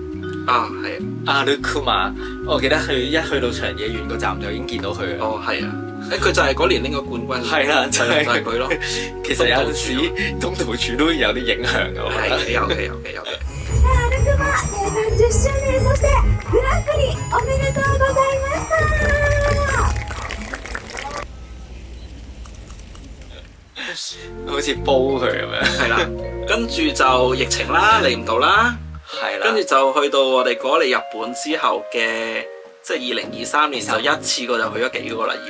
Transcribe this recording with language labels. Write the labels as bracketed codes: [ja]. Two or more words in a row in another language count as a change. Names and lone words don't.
[yue] 係阿魯庫馬，我記得一去到長野縣個站就已經見到佢。係啊。佢就係嗰年拎個冠軍。係啦，就係佢咯。其實有陣時東道主都有啲影響㗎。係有嘅。 [ja] 10周年、そしてグランプリおめでとうございました。 [yue] 好似煲佢咁樣。係啦，跟住就疫情啦，嚟唔到啦。係啦。跟住就去到我哋過嚟日本之後嘅，即係2023年就一次過就去咗幾個啦，已經。